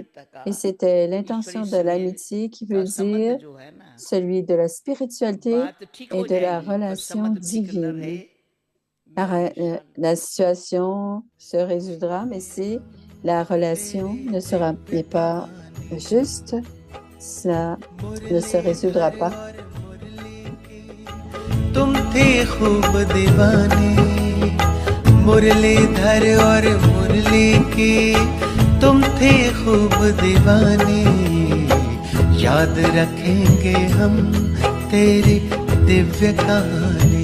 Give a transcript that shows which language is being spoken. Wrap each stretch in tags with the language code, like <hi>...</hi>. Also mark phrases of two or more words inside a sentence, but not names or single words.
<fr>Et c'était l'intention de l'amitié qui veut dire celui de la spiritualité et de la relation divine. La situation se résoudra, mais si la relation ne sera pas juste, ça ne se résoudra pas.</fr> <hi>तुम थे खूब दीवाने मुरलीधर और मुरली की तुम थे खूब दीवानी, याद रखेंगे हम तेरी दिव्य कहानी।</hi>